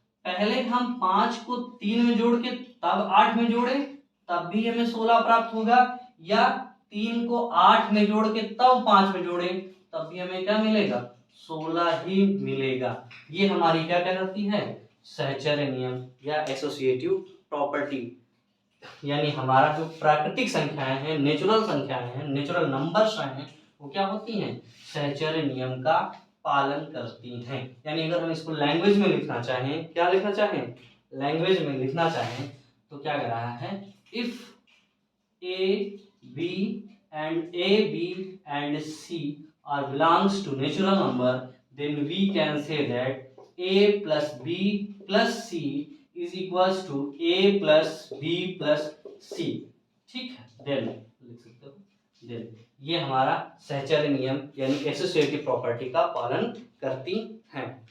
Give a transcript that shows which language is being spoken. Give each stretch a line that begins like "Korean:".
Hindi: पहले हम 5 को 3 में जोड़ के तब 8 में जोड़े तब भी हमें 16 प्राप्त होगा, या 3 को 8 में जोड़ के तब 5 में जोड़े तब भी हमें क्या मिलेगा, 16 ही मिलेगा। ये हमारी क्या कहलाती है, सहचर्य नियम या एसोसिएटिव प्रॉपर्टी। यानी हमारा जो प्राकृतिक संख्याएं हैं, नेचुरल संख्याएं हैं, नेचुरल नंबर्स हैं, वो क्या होती हैं, सहचर्य नियम का पालन करती हैं। यानी अगर हम इसको लैंग्वेज में लिखना चाहें, क्या लिखना चाहें, लैंग्वेज में लिखना चाहें, तो क्या कह रहा है,
English: If A, B and C are belongs to natural number, then we can say that A + B + C is equals to A + B + C।
Hindi: ठीक है, देन लिख सकते हो, देन ये हमारा सहचर्य नियम यानी एसोसिएटिव प्रॉपर्टी का पालन करती हैं।